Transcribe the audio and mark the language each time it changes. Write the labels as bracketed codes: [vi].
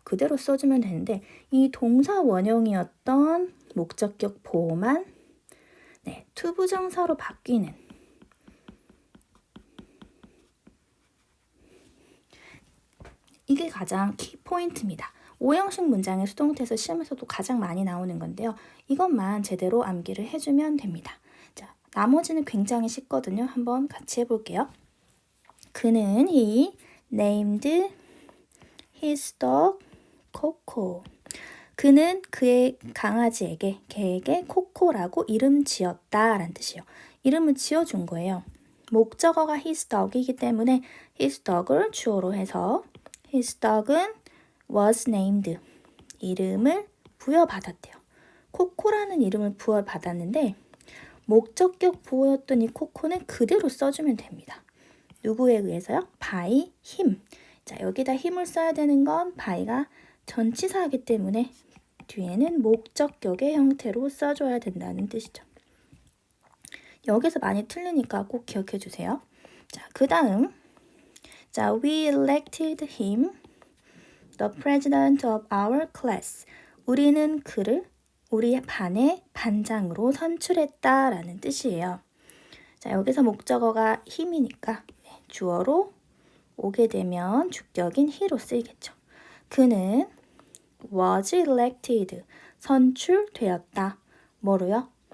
[ko] 그대로 써주면 되는데 이 동사 원형이었던 목적격 보호만 투부정사로 바뀌는 이게 가장 키포인트입니다. 오형식 문장의 수동태에서 시험에서도 가장 많이 나오는 건데요. 이것만 제대로 암기를 해주면 됩니다. 자, 나머지는 굉장히 쉽거든요. 한번 같이 해볼게요. 그는 [en] he named his dog Coco. [ko] 그는 그의 강아지에게 걔에게 코코라고 이름 지었다라는 뜻이에요. 이름을 지어준 거예요. [en] 목적어가 his dog이기 때문에 his dog을 [ko] 주어로 해서 [en] his dog은 was named. [ko] 이름을 부여받았대요. 코코라는 이름을 부여받았는데 목적격 보호였던 이 코코는 그대로 써주면 됩니다. 누구에 의해서요? [en] by him. [ko] 자, 여기다 힘을 써야 되는 건 by가 전치사이기 때문에 뒤에는 목적격의 형태로 써줘야 된다는 뜻이죠. 여기서 많이 틀리니까 꼭 기억해 주세요. 자, 그 다음 자, [en] we elected him the president of our class. [ko] 우리는 그를 우리 반의 반장으로 선출했다라는 뜻이에요. 자, 여기서 목적어가 힘이니까 주어로 오게 되면 주격인 he로 쓰이겠죠. 그는 [en] was elected, [ko] 선출되었다. 뭐로요?